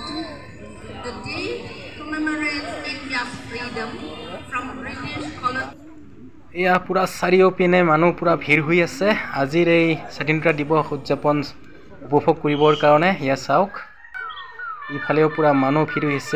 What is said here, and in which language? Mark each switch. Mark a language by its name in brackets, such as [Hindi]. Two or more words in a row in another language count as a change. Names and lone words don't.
[English] The day commemorates India's freedom from British colony. [Assamese] এয়া পূৰা চাৰিওপিনে মানুহ পূৰা ভিৰ হৈ আছে আজিৰ এই স্বাধীনতা দিৱস উদযাপন উপভোগ কৰিবৰ কাৰণে। এয়া চাওক, ইফালেও পূৰা মানুহ ভিৰ হৈছে।